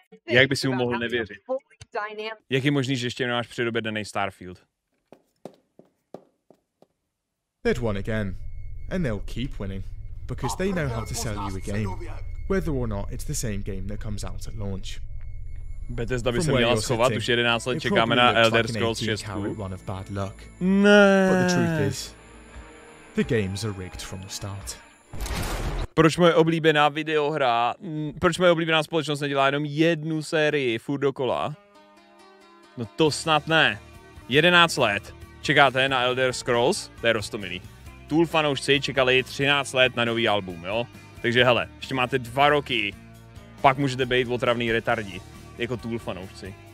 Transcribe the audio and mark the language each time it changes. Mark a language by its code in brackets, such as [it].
[cs] Jak by si mu mohl nevěřit? Jak je možný, že ještě nemáš předobědnaný Starfield? [en] They'd won again, and they'll keep winning, because they know how to sell you a game, whether or not it's the same game that comes out at launch. [cs] Bethesda by se měla schovat, už 11 let čekáme na Elder Scrolls 6. Ne. [en] But the truth is, the games are rigged from the start. [cs] Proč moje oblíbená videohra, proč moje oblíbená společnost nedělá jenom jednu sérii furt dokola? No to snad ne. 11 let čekáte na Elder Scrolls, to je roztomilý. Tool fanoušci čekali 13 let na nový album, jo? Takže hele, ještě máte 2 roky, pak můžete být otravný retardi, jako Tool fanoušci.